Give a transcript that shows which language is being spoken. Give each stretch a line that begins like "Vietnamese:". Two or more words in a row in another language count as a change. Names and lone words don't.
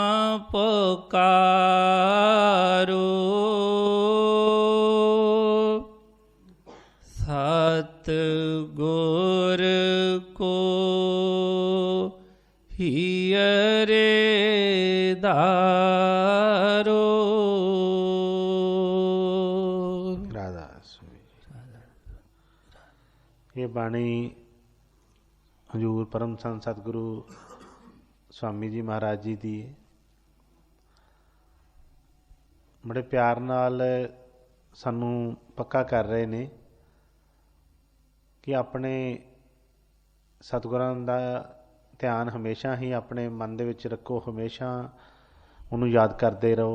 Hindi: पकारो, सत गुर को हियरे धारो।
Punjabi: ਇਹ ਬਾਣੀ ਹਜ਼ੂਰ ਪਰਮ ਸੰਤ ਸਤਿਗੁਰੂ ਸੁਆਮੀ ਜੀ ਮਹਾਰਾਜ ਜੀ ਦੀ ਬੜੇ ਪਿਆਰ ਨਾਲ ਸਾਨੂੰ ਪੱਕਾ ਕਰ ਰਹੇ ਨੇ ਕਿ ਆਪਣੇ ਸਤਿਗੁਰਾਂ ਦਾ ਧਿਆਨ ਹਮੇਸ਼ਾ ਹੀ ਆਪਣੇ ਮਨ ਦੇ ਵਿੱਚ ਰੱਖੋ, ਹਮੇਸ਼ਾ ਉਨ੍ਹਾਂ ਨੂੰ ਯਾਦ ਕਰਦੇ ਰਹੋ।